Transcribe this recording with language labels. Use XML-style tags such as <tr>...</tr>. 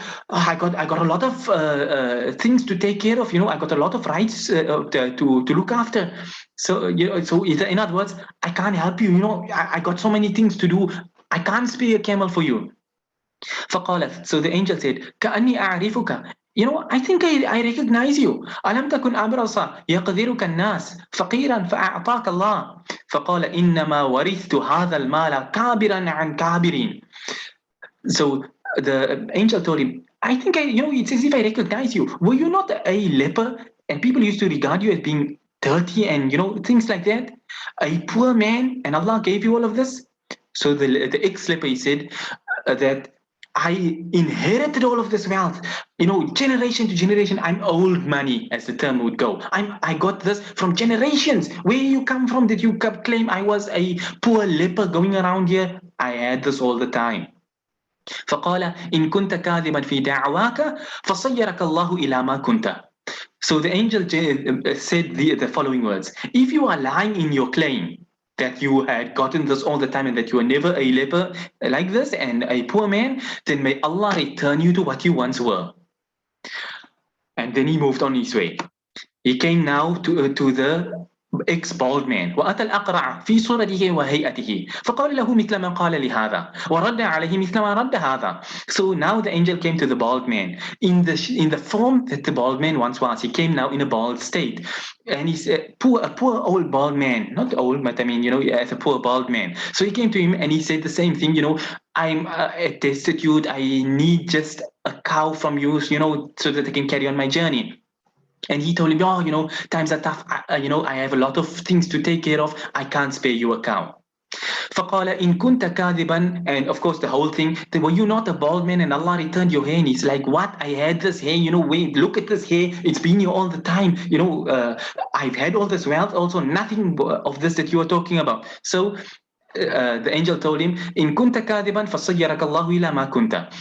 <en>I got a lot of things to take care of. I got a lot of rights to look after. So, in other words, I can't help you. I got so many things to do. I can't spare a camel for you.</en> <ar>فقالت,</ar> <en>so the angel said,</en> <ar>كأني أعرفك.</ar> <en>I think I recognize you.</en> <ar>ألم تكن أبرص يقدرك الناس فقيرا فأعطاك الله. فقال إنما ورثت هذا المال كابرا عن كابرين.</ar> <en>So the angel told him, I think it's as if I recognize you. Were you not a leper? And people used to regard you as being dirty and things like that. A poor man, and Allah gave you all of this. So the ex-leper, he said that I inherited all of this wealth, generation to generation. I'm old money, as the term would go. I got this from generations. Where you come from that you claim I was a poor leper going around here? I had this all the time.</en> <ar>فقال إن كنت كاذبا في دعواك فصيرك الله إلى ما كنت.</ar> <en>So the angel said the following words: if you are lying in your claim that you had gotten this all the time and that you were never a leper like this and a poor man, then may Allah return you to what you once were. And then he moved on his way. He came now to the ex-bald man</en> <ar>وأتى الأقرع في صورته وهيئته فقال له مثل ما قال لهذا ورد عليه مثل ما رد هذا.</ar> <en>So now the angel came to the bald man in the form that the bald man once was. He came now in a bald state, and he's a poor old bald man, not old, but I mean, as a poor bald man. So he came to him and he said the same thing, I'm destitute, I need just a cow from you, so that I can carry on my journey. And he told him, oh, times are tough. I have a lot of things to take care of. I can't spare you a cow.</en> <ar>فقال إن كنت كاذبا,</ar> <en>and of course the whole thing, were you not a bald man and Allah returned your hair? And he's like, what? I had this hair, wait, look at this hair. It's been here all the time. I've had all this wealth also, nothing of this that you are talking about. So the angel told him,</en> <ar>إن كنت كاذبا فصيرك الله إلى ما كنت.</ar>